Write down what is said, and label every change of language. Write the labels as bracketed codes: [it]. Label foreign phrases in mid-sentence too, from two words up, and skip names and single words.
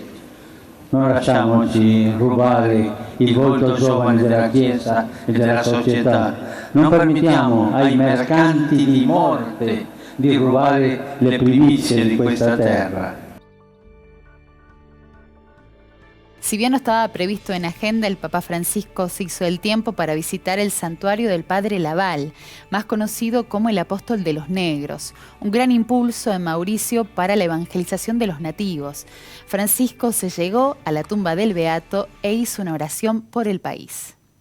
[it] Non lasciamoci rubare il volto giovane della Chiesa e della società. Non permettiamo ai mercanti di morte di rubare le primizie di questa terra. [es] Si bien no estaba previsto en agenda, el Papa Francisco se hizo el tiempo para visitar el santuario del Padre Laval, más conocido como el Apóstol de los Negros, un gran impulso en Mauricio para la evangelización de los nativos. Francisco se llegó a la tumba del Beato e hizo una oración por el país.